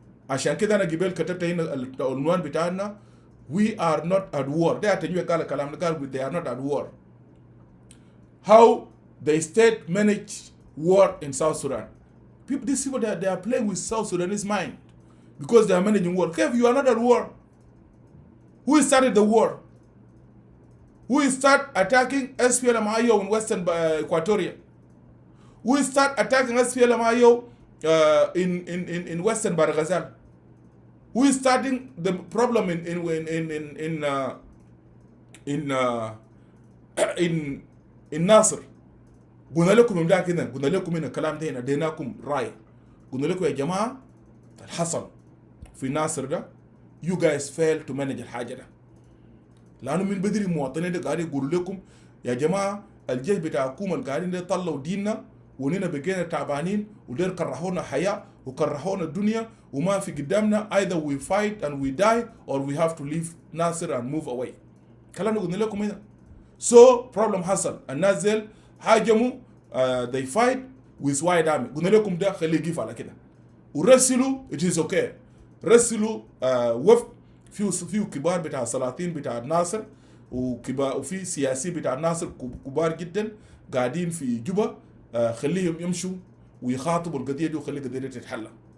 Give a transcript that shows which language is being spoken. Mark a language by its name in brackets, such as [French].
[Arabic] عشان كده انا قبل كتبت هنا العنوان بتاعنا [English] we are not at war. [Arabic] ده تنوي قال الكلام ده قال [English] they are not at war. How the state managed war in South Sudan. These people they are playing with South Sudanese mind because they are managing war. Kev, you are not at war. Who started the war? Who start attacking SPLM-IO in Western Equatoria? Who start attacking SPLM-IO in Western Barghazal? Who is starting the problem in Nasr? [Arabic] قلنا لكم من ده كده، قلنا لكم من الكلام ده هنا، اديناكم راي، قلنا لكم يا جماعه الحصل في ناصر ده [English] you guys fail to manage [Arabic] الحاجه ده. لانه من بدري مواطنين ده قاعدين يقولوا لكم يا جماعه الجيش بتاعكم اللي قاعدين يطلعوا ديننا ونينا بقينا تعبانين ودير كرهونا حياه وكرهونا الدنيا وما في قدامنا [English] either we fight and we die or we have to leave [Arabic] ناصر [English] and move away. [Arabic] كلام قلنا لكم هنا. [English] So problem [Arabic] حصل، الناس ديل هاجموا [English] they fight with white army. [Arabic] قلنا لكم ده خليه يقف على كده ورسلوا [English] it is okay. [Arabic] رسلوا وفد فيه كبار بتاع سلاطين بتاع ناصر وكبار وفي سياسي بتاع ناصر كبار جدا قاعدين في جوبا. خليهم يمشوا ويخاطبوا القضيه دي وخلي القضيه دي تتحل.